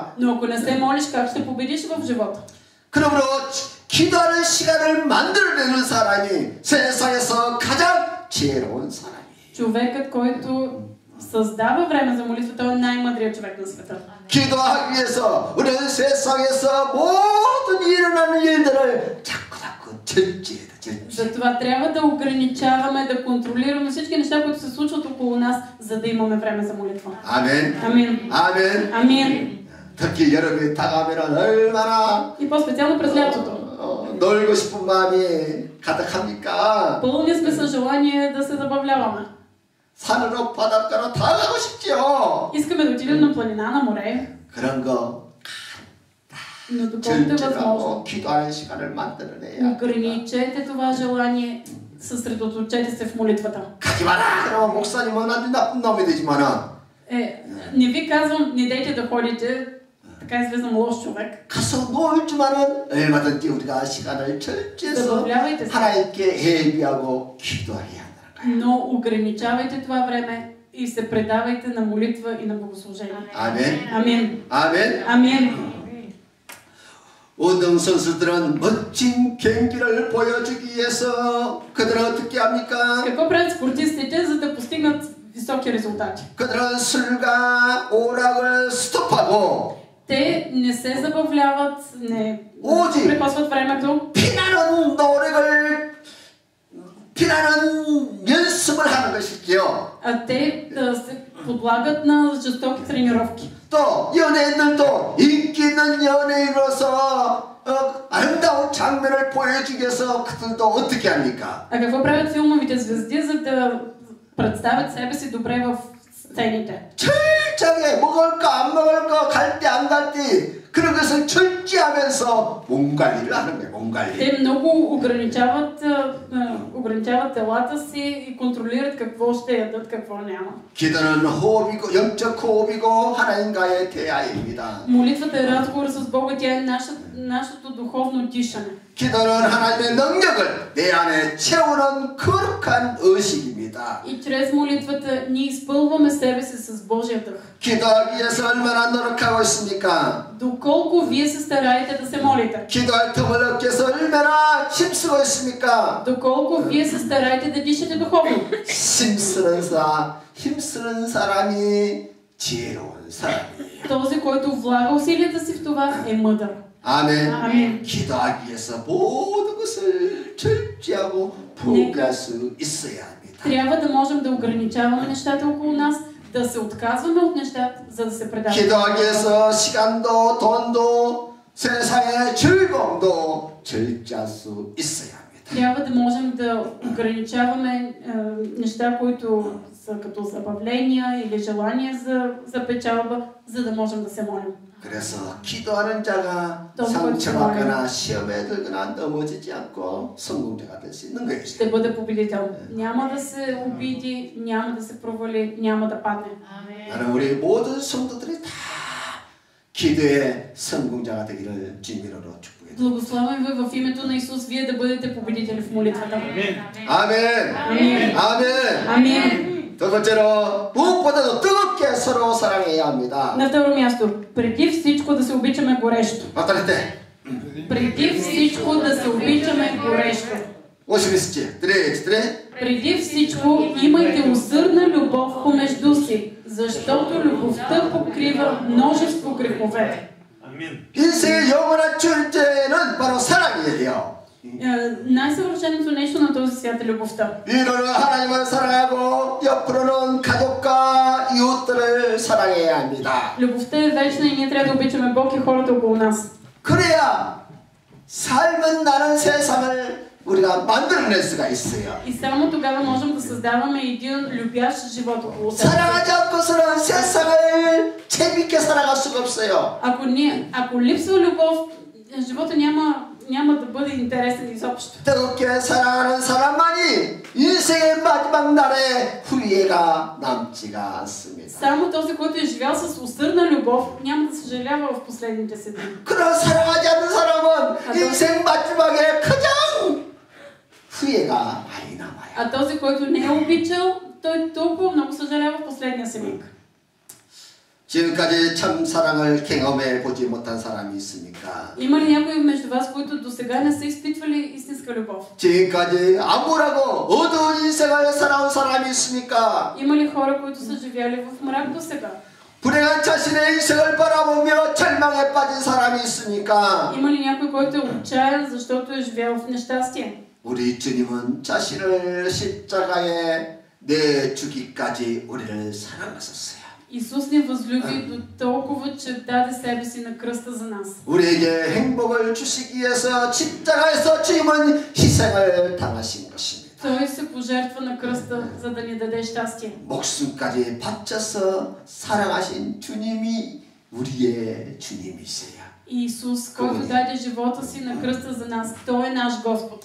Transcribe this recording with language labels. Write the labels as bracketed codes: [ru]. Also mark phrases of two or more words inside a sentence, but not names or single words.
[bg] Но ако не се молиш, как ще победиш в живота? [ko] 그러므로 기도하는 시간을 만들어내는 사람이 세상에서 가장 지혜로운 사람이에요. [bg] Човекът, който създава време за молитва, той е най-мъдрият човек на света. [ko] 기도하기 위해서 우리는 세상에서 모든 일어나는 일들을 자꾸 절제해야 돼. [bg] Затова трябва да ограничаваме, да контролираме всички неща, които се случват около нас, за да имаме време за молитва. [ko] 아멘. [bg] Амин. [ko] 아멘. [bg] Амин. [ko] 특히 여름이 다가오면 얼마나 [bg] И по-специално през лятото. [ko] 놀고 싶은 마음이 가득합니까? [bg] Пълни сме с желание да се забавляваме. [ko] 산으로 바닷가로 다 가고 싶지요. [bg] Искаме да отидем на планина, на море, [ko] 그런 거 [bg] но доколкото е възможно, [ko] 절제하고 기도하는 시간을 만들어내야. [bg] ограничете това желание, съсредоточете се в молитвата. [ko] 가지 마라. 그러면 목사님은 아주 나쁜 놈이 되지만은. [bg] Не ви казвам, не дейте да ходите, така излизам лош човек. [ko] 가서 놀지만은 얼마든지 우리가 시간을 절제해서 [bg] забавлявайте се. [ko] 하나님께 예비하고 기도해야 한다는 거예요. [bg] Но ограничавайте това време и се предавайте на молитва и на богослужение. [ko] 아멘. [bg] Амин. [ko] 아멘. [bg] Амин. [ko] 운동선수들은 멋진 경기를 보여주기 위해서 그들은 어떻게 합니까? [bg] Какво правят спортистите, за да постигнат високи резултати? [ko] 그들은 술과 오락을 스톱하고 [bg] Те не се забавляват, не [ko] 오직 [bg] прекосват времето, [ko] 피나는 노력을 피나는 연습을 하는 것이지요. [bg] а те се подлагат на жестоки тренировки. [ko] 또 연예인들도 인기 있는 연예인으로서 아름다운 장면을 보여주기 위해서 그들도 어떻게 합니까? [bg] А какво правят филмовите звезди, за да представят себе си добре в сцените? [ko] 철저하게 먹을까 안 먹을까 갈 때 안 갈 때 그런 것을 절제하면서 몸 관리를 하는 거예요. 몸 관리. [bg] Те много ограничават телата си и контролират какво ще ядат, какво няма. [ko] 기도는 호흡이고 영적 호흡이고 하나님과의 대화입니다. [bg] Молитвата е разговор с Бога, тя е нашето духовно дишане. [ko] 기도는 하나님의 능력을 내 안에 채우는 거룩한 의식입니다. [bg] И чрез молитвата ние изпълваме себе си с Божия дъх. [ko] 기도하기 위해서 얼마나 노력하고 있습니까? [bg] Доколко вие се стараете да се молите? [ko] 기도할 틈을 얻기 위해서 얼마나 힘쓰고 있습니까? [bg] Доколко вие се стараете да дишате духовно? [ko] 힘쓰는 사람이 지혜로운 사람이에요. [bg] Този, който влага усилията си в това, е мъдър. [ko] 아멘. 아멘. 기도하기 위해서 모든 것을 절제하고 포기할 수 있어야 합니다. [bg] Трябва да можем да ограничаваме нещата около нас, да се отказваме от нещата, за да се предаваме. [ko] 기도하기 위해서 시간도 돈도 세상의 즐거움도 절제할 수 있어야 합니다. [bg] Трябва да можем да ограничаваме неща, които са като забавления или желания за печалба, за да можем да се молим. [ko] 그래서 기도하는 자가 상처받거나 시험에 들거나 넘어지지 않고 성공자가 될 수 있는 거예요. [bg] Ще бъде победител. Няма да се обиди, няма да се провали, няма да падне. [ko] 나는 우리 모든 성도들이 다 기도의 성공자가 되기를 주님으로 축복해. [bg] Благословен ви в името на Исус, вие да бъдете победители в молитвата. [ko] 아멘. 아멘. 아멘. [bg] Амин. [ko] 두 번째로 무엇보다도 뜨겁게 서로 사랑해야 합니다. [bg] На второ място, преди всичко да се обичаме горещо. [ko] 어떨 [bg] Преди всичко да се обичаме горещо. 50째. 드레. Преди всичко имайте усърдна любов помежду си, защото любовта покрива множество грехове. [ko] 인생의 영원한 존재는 바로 사랑이에요. [bg] Най-съвършеното нещо на този свят е любовта. [ko] 이로는 하나님을 사랑하고 옆으로는 가족과 이웃들을 사랑해야 합니다. [bg] Любовта е вечна и ние трябва да обичаме Бог и хората около нас. [ko] 그래야 삶은 나는 세상을 우리가 만들어낼 수가 있어요. [bg] И само тогава можем да създаваме един любящ живот около себе. [ko] 사랑하지 않고서는 세상을 재밌게 살아갈 수가 없어요. [bg] Ако липсва любов, живота няма да бъде интересен изобщо. [ko] 뜨겁게 사랑하는 사람만이 인생의 마지막 날에 후회가 남지가 않습니다. [bg] Само този, който е живял с усърдна любов, няма да съжалява в последните си дни. [ko] 그런 사랑하지 않는 사람은 인생 마지막에 가장 후회가 많이 남아요. [bg] А този, който не е обичал, той толкова много съжалява в последния си миг. [ko] 지금까지 참 사랑을 경험해 보지 못한 사람이 있습니까? [bg] Има ли някои между вас, които до сега не са изпитвали истинска любов? [ko] 지금까지 암울하고 어두운 인생을 살아온 사람이 있습니까? [bg] Има ли хора, които са живяли в мрак до сега? [ko] 불행한 자신의 인생을 바라보며 절망에 빠진 사람이 있습니까? [bg] Има ли някой, който е отчаян, защото е живял в нещастие? [ko] 우리 주님은 자신을 십자가에 내주기까지 우리를 사랑하셨어요. [bg] Исус ни възлюби до толкова, че даде себе си на кръста за нас. [ko] 우리에게 행복을 주시기 위해서 십자가에서 주님은 희생을 당하신 것입니다. [bg] Той се пожертва на кръста, за да ни даде щастие. [ko] 목숨까지 바쳐서 사랑하신 주님이 우리의 주님이세요. [bg] Исус, който даде живота си на кръста за нас, Той е наш Господ.